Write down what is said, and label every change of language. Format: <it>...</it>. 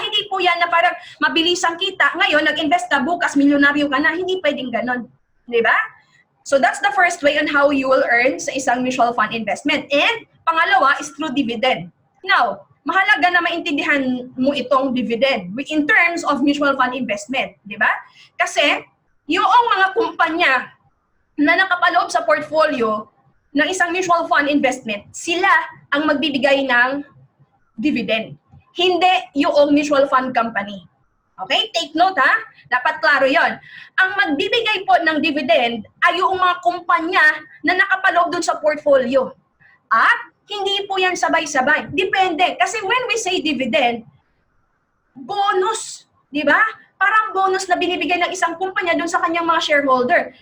<tl>Hindi po yan na parang mabilis ang kita. Ngayon, nag-invest ka, bukas, milyonaryo ka na. Hindi pwedeng ganon. Di ba?</tl> <en>So that's the first way on how you will earn sa isang mutual fund investment.</en> <tl>And pangalawa is through dividend. Now, mahalaga na maintindihan mo itong dividend in terms of mutual fund investment, di ba? Kasi yung mga kumpanya na nakapaloob sa portfolio ng isang mutual fund investment, sila ang magbibigay ng dividend. Hindi yung mutual fund company. Okay? Take note ha. Dapat klaro yon. Ang magbibigay po ng dividend ay yung mga kumpanya na nakapaloob dun sa portfolio. At hindi po yan sabay-sabay. Depende. Kasi</tl> <en>when we say dividend,</en> <tl>bonus. Di ba? Parang bonus na binibigay ng isang kumpanya dun sa kanyang mga shareholder.</tl>